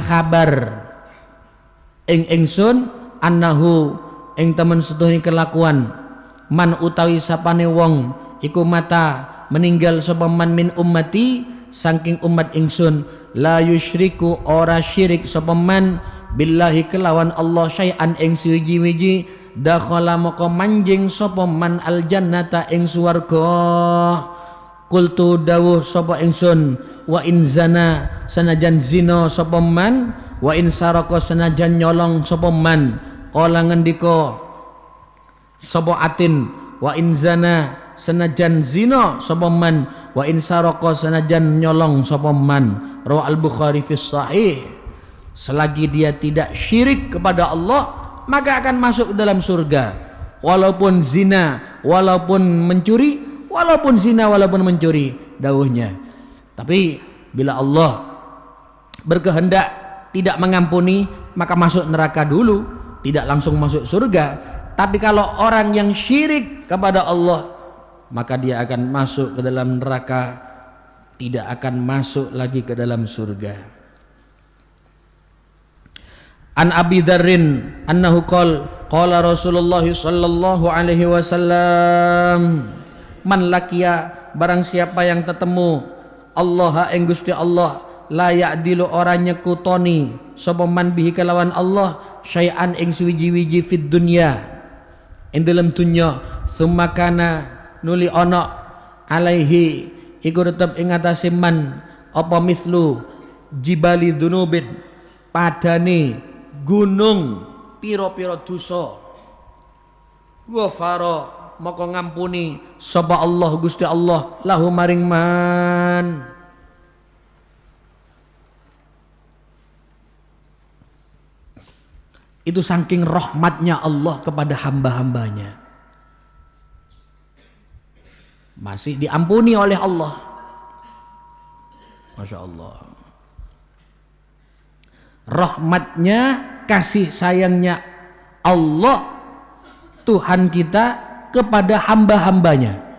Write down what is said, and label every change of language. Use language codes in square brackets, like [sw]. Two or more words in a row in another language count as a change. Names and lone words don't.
[jv] kabar ing ingsun, annahu ing temen setuhune kelakuan, man utawi sapane wong iku mata meninggal sapa man [ar] من أمتي [jv] saking umat ingsun [ar] لا يشرك [jv] ora syirik sapa man billahi kelawan Allah syai'an ing suwiji-wiji dakhala moko manjing sapa man aljannata ing swarga. Qultu dawuh sapa ingsun [ar] وإن زنى [jv] sanajan zina sapa man [ar] وإن سرق [jv] sanajan nyolong sapa man qala ngendika sapa atin [ar] وإن زنى [jv] sanajan zina sapa man [ar] وإن سرق [jv] sanajan nyolong sapa man. [ar] رواه البخاري في صحيح. [id] Selagi dia tidak syirik kepada Allah maka akan masuk dalam surga, walaupun zina, walaupun mencuri, walaupun zina, walaupun mencuri dawuhnya. Tapi bila Allah berkehendak tidak mengampuni maka masuk neraka dulu, tidak langsung masuk surga. Tapi kalau orang yang syirik kepada Allah maka dia akan masuk ke dalam neraka, tidak akan masuk lagi ke dalam surga. [ar] عن أبي ذر أنه قال رسول الله صلى الله عليه وسلم من لقي [id] barang siapa yang tetemu Allah [jv] ing Gusti Allah [ar] لا يعدل [jv] ora nyekutoni sapa man bihi kelawan Allah syai'an ing suwiji-wiji [ar] في الدنيا [jv] ing dalam dunya [ar] ثم كان [jv] nuli ana alaihi iku tetep ing atase man apa [ar] مثل جبال ذنوب [jv] padane gunung piro-piro dosa ghafara maka ngampuni sapa Allah Gusti Allah lahu maring man. [id] Itu saking rahmatnya Allah kepada hamba-hambanya, masih diampuni oleh Allah. [ar] ما شاء الله, [id] rahmatnya, kasih sayangnya Allah Tuhan kita kepada hamba-hambanya.